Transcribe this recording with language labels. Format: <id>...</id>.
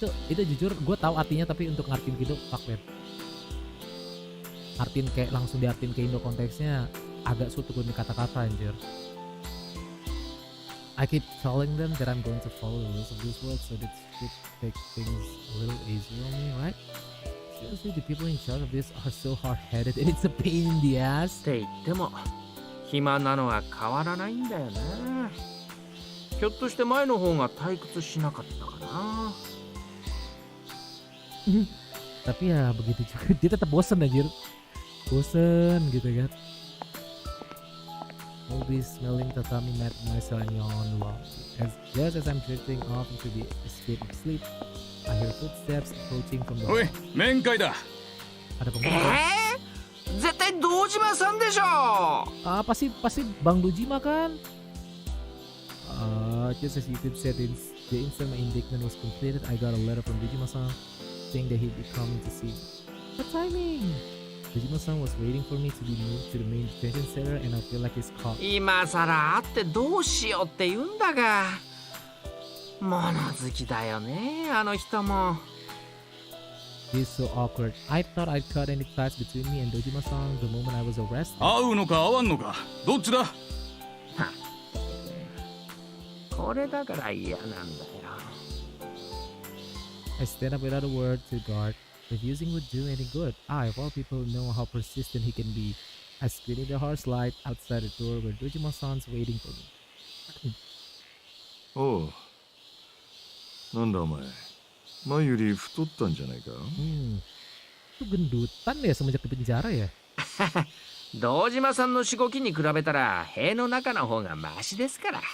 <id>Itu jujur gue tahu artinya, tapi untuk ngartiin gitu</id> <en>fuck man.</en> <id>Artiin kayak langsung diartiin ke Indo konteksnya agak sulit untuk kata-kata anjir.</id> <en>I keep telling them that I'm going to follow the rules of this world, so that should take things a little easier on me, right? Seriously, the people in charge of this are so hard-headed and it's a pain in the ass.</en> <ja>って言っても暇なのは変わらないんだよな。ひょっとして前の方が退屈しなかったかな。</ja> <id>Tapi ya begitu juga, dia tetap bosen anjir. Bosen gitu kan.</id> <en>Always smelling tatami mat myself and yawn long. Just as I'm drifting off into the escape of sleep, I hear footsteps approaching from the hall.</en> <ja>おい、面会だ。</ja> <id>Ada penghuni.</id> <ja>絶対堂島さんでしょ。</ja> <id>Pasti Bang Dojima kan?</id> <en>Just as you could say, the instant my indictment was completed, I got a letter from Dojima-san saying that he'd be coming to see me. What timing? Dojima-san was waiting for me to be moved to the main detention center, and I feel like he's caught.</en> <ja>今さら会ってどうしようって言うんだが、物好きだよねあの人も。</ja> <en>This is so awkward. I thought I'd cut any ties between me and Dojima-san the moment I was arrested.</en> <ja>会うのか会わんのか、どっちだ。これだから嫌なんだよ。</ja> <en>I stand up without a word to the guard. Refusing would do any good. I, of all people, know how persistent he can be. I screamed in the harsh light outside the door where Dojima-san's waiting for me.</en> <ja>おう、なんだお前、前より太ったんじゃないか。</ja> <id>Itu gendutan ya semenjak di penjara ya?</id> <ja>堂島さんのしごきに比べたら塀の中の方がマシですから。</ja>